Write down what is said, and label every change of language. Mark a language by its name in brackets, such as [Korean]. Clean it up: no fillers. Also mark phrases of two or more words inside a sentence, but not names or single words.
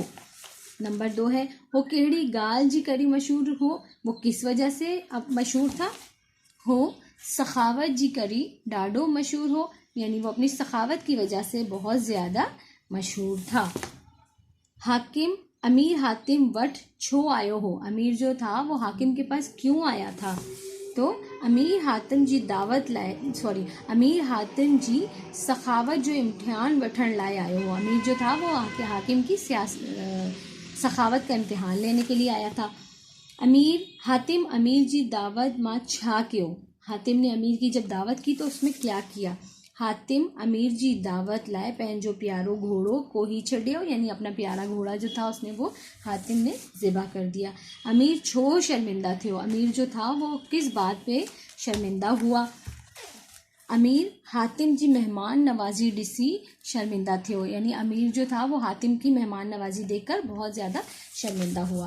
[Sindhi] नंबर 2 है वो केड़ी गाल जी करी मशहूर हो, [Urdu] وہ کس وجہ سے اب مشہور تھا, [Sindhi] हो सखावत जी करी डाडो मशहूर हो, [Urdu] یعنی وہ اپنی سخاوت کی وجہ سے بہت زیادہ مشہور تھا. [Sindhi] हाकिम अमीर हातिम वट छो आयो हो, [Urdu] امیر جو تھا وہ حاکم کے پاس کیوں آیا تھا, [Sindhi] तो अमीर हातिम जी सखावत जो इम्तिहान वठण लाए आयो हो, [Urdu] امیر جو تھا وہ حاکم کی سخاوت کا امتحان لینے کے لیے آیا تھا. [Sindhi] हातिम अमीर जी दावत मां छा क्यों, [Urdu] حاتم نے امیر کی جب دعوت کی تو اس میں کیا کیا. [Sindhi] हातिम अमीर जी दावत लाए पंहिंजो प्यारो घोड़ो को ही छड़ियो, [Urdu] یعنی اپنا پیارا گھوڑا جو تھا اس نے وہ حاتم نے ذبح کر دیا. [Sindhi] अमीर छो शर्मिंदा थियो, [Urdu] امیر جو تھا وہ کس بات پہ شرمندہ ہوا. [Sindhi] अमीर हातिम जी मेहमान नवाजी ॾिसी शर्मिंदा थियो, [Urdu] یعنی امیر جو تھا وہ حاتم کی مہمان نوازی دیکھ کر بہت زیادہ شرمندہ ہوا.